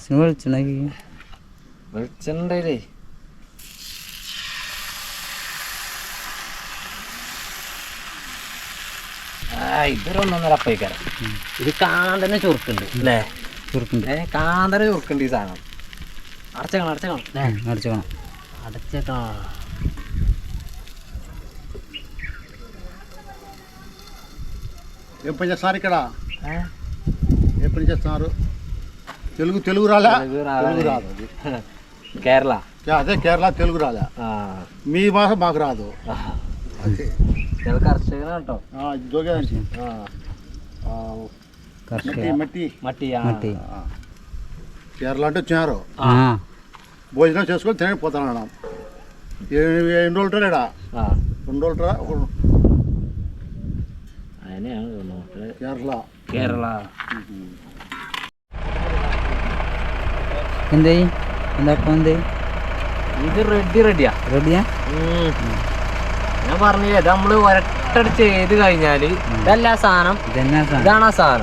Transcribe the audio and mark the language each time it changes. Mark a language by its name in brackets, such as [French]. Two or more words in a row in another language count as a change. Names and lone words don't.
[Malayalam] വെളിച്ചെണ്ണേ ഇതൊരു 1.5 അപ്പയിക്കാരം. ഇത് കാണാൻ തന്നെ ചുരുക്കുണ്ട് അല്ലേ, ചുരുക്കുണ്ട്. കാണാൻ തന്നെ ചുരുക്കുണ്ട് ഈ സാധനം. അടച്ചേക്കണം അടച്ചേക്കണം. [Telugu] ఎప్పుడు చేస్తున్నారు ఇక్కడ? ఎప్పుడు చేస్తున్నారు? తెలుగు తెలుగు రాలా? తెలుగు రాదు. కేరళ అదే కేరళ తెలుగు రాలా. మీ భాష మాకు రాదు. అదే [Malayalam] കർഷകനാണ് കേട്ടോ. [Telugu] మట్టి కేరళ అంటే వచ్చారు. భోజనం చేసుకొని తినకపోతాను. ఎన్ని రోజులు ఉంటాడా? 2 రోజులు. [Malayalam] കേരള ഇത് റെഡിയാ. ഞാൻ പറഞ്ഞില്ലേ, ഇത് നമ്മള് ഒരട്ടടിച്ച് ചെയ്ത് കഴിഞ്ഞാല് ഇതല്ല സാധനം, ഇതാണ് ആ സാധനം.